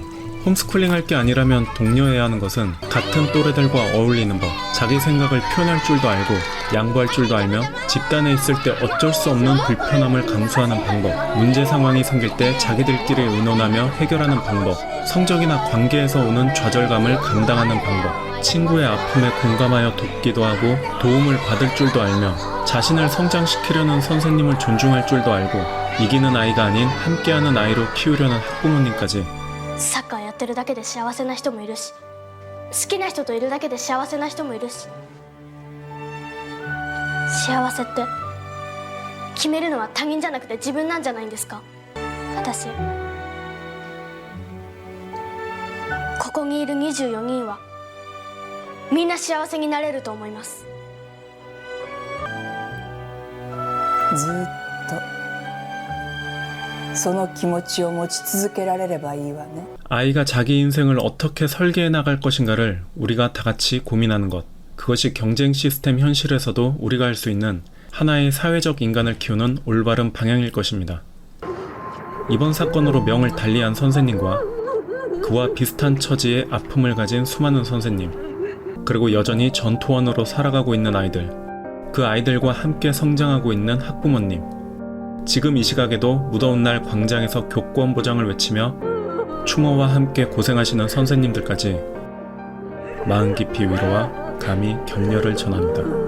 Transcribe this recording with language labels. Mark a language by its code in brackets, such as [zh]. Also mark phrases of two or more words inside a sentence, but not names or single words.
[ko] 홈스쿨링 할 게 아니라면 독려해야 하는 것은 같은 또래들과 어울리는 법, 자기 생각을 표현할 줄도 알고 양보할 줄도 알며 집단에 있을 때 어쩔 수 없는 불편함을 감수하는 방법, 문제 상황이 생길 때 자기들끼리 의논하며 해결하는 방법, 성적이나 관계에서 오는 좌절감을 감당하는 방법, 친구의 아픔에 공감하여 돕기도 하고 도움을 받을 줄도 알며 자신을 성장시키려는 선생님을 존중할 줄도 알고 이기는 아이가 아닌 함께하는 아이로 키우려는 학부모님까지. [ja] サッカーやってるだけで幸せな人もいるし、好きな人といるだけで幸せな人もいるし、幸せって決めるのは他人じゃなくて自分なんじゃないんですか。私ここにいる24人はみんな幸せになれると思います。ずっとその気持ちを持ち続けられればいいわね。 [ko] 아이가 자기 인생을 어떻게 설계해 나갈 것인가를 우리가 다 같이 고민하는 것. 그것이 경쟁 시스템 현실에서도 우리가 할 수 있는 하나의 사회적 인간을 키우는 올바른 방향일 것입니다. 이번 사건으로 명을 달리한 선생님과 그와 비슷한 처지의 아픔을 가진 수많은 선생님, 그리고 여전히 전투원으로 살아가고 있는 아이들, 그 아이들과 함께 성장하고 있는 학부모님, 지금 이 시각에도 무더운 날 광장에서 교권 보장을 외치며 추모와 함께 고생하시는 선생님들까지 마음 깊이 위로와 감히 격려를 전합니다.